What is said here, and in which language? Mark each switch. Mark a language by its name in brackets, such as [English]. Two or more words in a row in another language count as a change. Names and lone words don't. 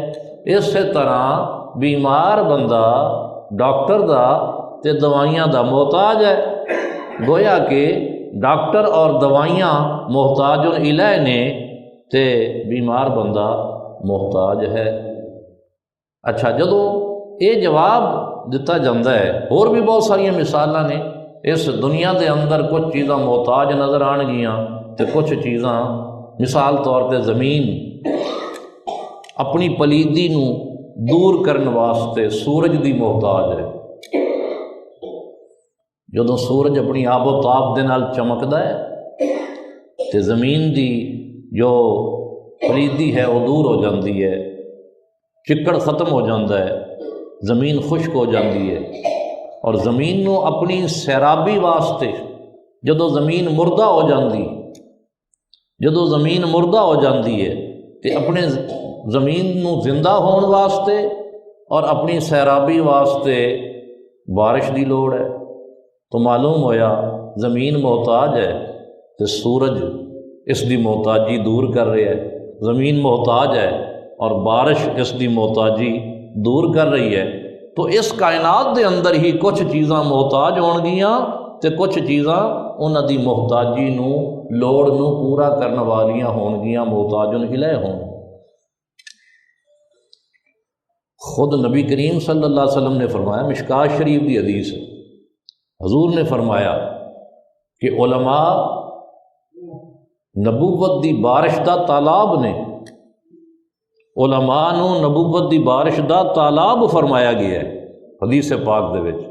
[Punjabi] اسی طرح بیمار بندہ ڈاکٹر دا تے دوائیاں دا محتاج ہے، گویا کہ ڈاکٹر اور دوائیاں محتاج الیہ نے تے بیمار بندہ محتاج ہے۔ اچھا، جدوں یہ جواب دیتا جاندہ ہے، اور بھی بہت ساری مثالاں نے اس دنیا دے اندر، کچھ چیزاں محتاج نظر آن گیاں تے کچھ چیزاں، مثال طور تے زمین اپنی پلیدی نو دور کرن واسطے سورج دی محتاج ہے۔ جدوں سورج اپنی آب و تاب دے نال چمکدا ہے تے زمین دی جو پلیدی ہے وہ دور ہو جاندی ہے، چکڑ ختم ہو جاندہ ہے، زمین خشک ہو جاندی ہے، اور زمین نو اپنی سیرابی واسطے جدوں زمین مردہ ہو جاندی، جدوں زمین مردہ ہو جاندی ہے تے اپنے زمین نو زندہ ہون واسطے اور اپنی سیرابی واسطے بارش دی لوڑ ہے۔ تو معلوم ہویا زمین محتاج ہے تے سورج اس دی محتاجی دور کر رہا ہے، زمین محتاج ہے اور بارش اس دی محتاجی دور کر رہی ہے۔ تو اس کائنات دے اندر ہی کچھ چیزاں محتاج ہون گیاں تے کچھ چیزاں انہاں دی محتاجی نو لوڑ نو پورا کرن والیاں ہون گیاں، محتاجن الیہ ہون۔ [Urdu] خود نبی کریم صلی اللہ علیہ وسلم نے فرمایا، مشکات شریف کی حدیث ہے، حضور نے فرمایا کہ [Punjabi] علماء نبوت دی بارش دا تالاب نے، علماء نو نبوت دی بارش دا تالاب فرمایا گیا ہے حدیث پاک دے وچ۔